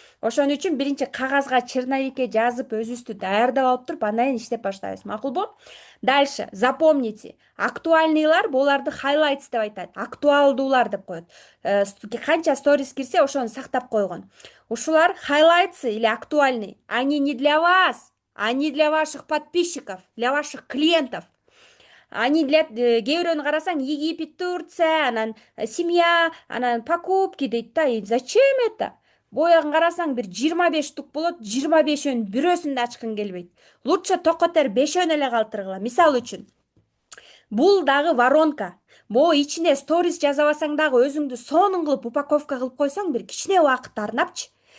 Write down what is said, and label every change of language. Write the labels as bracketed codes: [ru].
[ky] Ошон үчүн биринчи кагазга черновикке жазып, өзүбүздү даярдап алып туруп, андан кийин иштеп баштайбыз. Макулбу? [ru] Дальше, запомните. [ky] Актуальныйлар буларды highlights деп айтат. Актуалдуулар деп коет. Канча сторис кирсе, ошону сактап койгон. Ушулар highlights [ru] или актуальный. Они не для вас. Они для ваших подписчиков, для ваших клиентов. Они для [ky] кээ бирөөнү карасаң, [ru] Египет, Турция, [ky] анан семья, анан [ru] покупки дейт да. И зачем это? [ky] Боягын карасаң бир 25 штук болот, 25-өн бирөөсүн да ачкың келбейт. [ru] Лучше [ky] токотер 5-өн эле калтыргыла. Мисалы үчүн, бул дагы воронка. Бул ичине сторис жазабасаң дагы өзүңдү сонун кылып упаковка кылып койсоң, бир кичине убакыт арнапчы.